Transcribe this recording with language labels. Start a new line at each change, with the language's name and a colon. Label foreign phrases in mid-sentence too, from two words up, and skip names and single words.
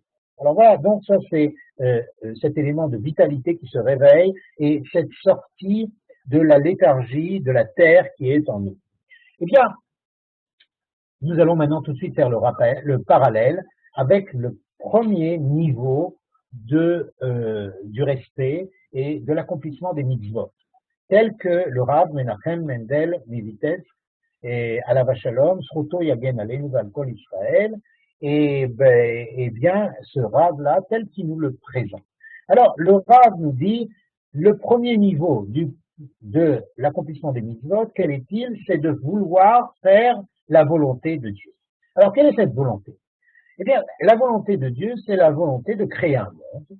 French: Alors voilà, donc ça c'est cet élément de vitalité qui se réveille et cette sortie de la léthargie, de la terre qui est en nous. Eh bien, nous allons maintenant tout de suite faire le parallèle avec le premier niveau du respect et de l'accomplissement des mitzvot, tel que le Rav Menachem Mendel Mivitez et
Hebrew: עליו השלום, זכותו יגן עלינו ועל כל ישראל,
French: et bien ce Rav-là, tel qu'il nous le présente. Alors, le Rav nous dit, le premier niveau de l'accomplissement des mitzvot, quel est-il? C'est de vouloir faire la volonté de Dieu. Alors, quelle est cette volonté? Eh bien, la volonté de Dieu, c'est la volonté de créer un monde.